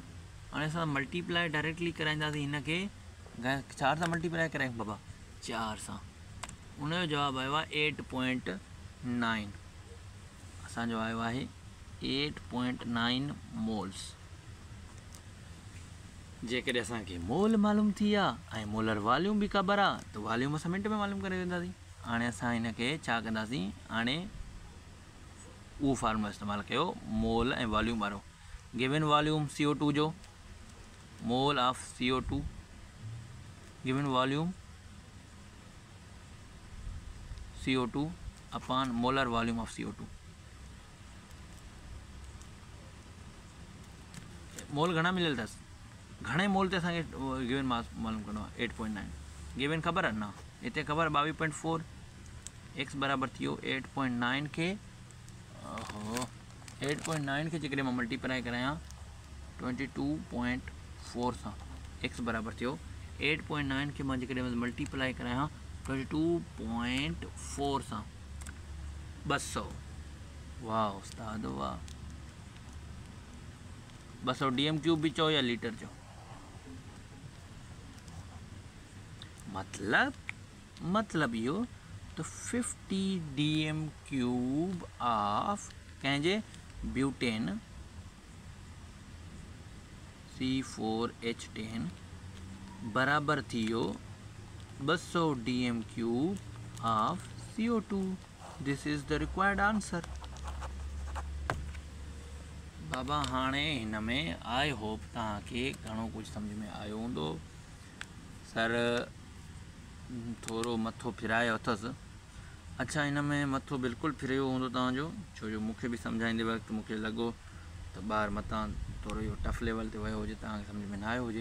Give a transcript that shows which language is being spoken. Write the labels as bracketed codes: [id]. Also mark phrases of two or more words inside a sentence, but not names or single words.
[sd] हाणे असां [en] multiply directly [sd] कराईंदासीं हिनखे, 4 सां मल्टीप्लाई करायूं बाबा, 4 सां, उनजो जवाबु आयो आहे 8.9, असांजो आयो आहे 8.9 मोल्स। जेकॾहिं असांखे मोल मालूम थी आहे ऐं मोलर वॉल्यूम बि ख़बर आहे त वॉल्यूम असां मिंट में मालूम करे वेंदासीं। हाणे असां हिनखे छा कंदासीं, हाणे उहो फार्मूला इस्तेमालु कयो मोल ऐं वॉल्यूम वारो। [en] given volume CO2 जो mole of CO2, given volume CO2 upon molar volume of CO2। [sd] मोल घणा मिलियल अथसि, घणे मोल ते असांखे [en] given mass [sd] मालूम करिणो आहे 8.9। गिवन ख़बर आहे न, हिते ख़बर 22.4, एक्स बराबरि थी वियो 8.9 खे 8.9 खे जेकॾहिं मां मल्टीप्लाई करायां 22.4 सां, एक्स बराबरि थियो 8.9 खे मां जेकॾहिं मल्टीप्लाई करायां 22.4 सां 200। वाह उस्ताद वाह। 200 [en] dm cube [sd] भी चो या लीटर चो, मतलब यो तो 50 [en] dm cube of [sd] कंहिंजे ब्यूटेन C4H10 बराबर थी वियो 200 [en] dm cube of CO2. This is the required answer. [sd] बाबा हाणे हिन में [en] I hope [sd] तव्हांखे घणो कुझु सम्झ में आयो हूंदो। सर थोरो मथो फिरायो अथसि। अच्छा, हिन में मथो बिल्कुलु फिरियो हूंदो तव्हांजो, छो जो मूंखे बि सम्झाईंदे वक़्तु मूंखे लॻो त ॿार मथां थोरो इहो [en] tough level [sd] ते वियो हुजे, तव्हांखे सम्झ में न आयो हुजे।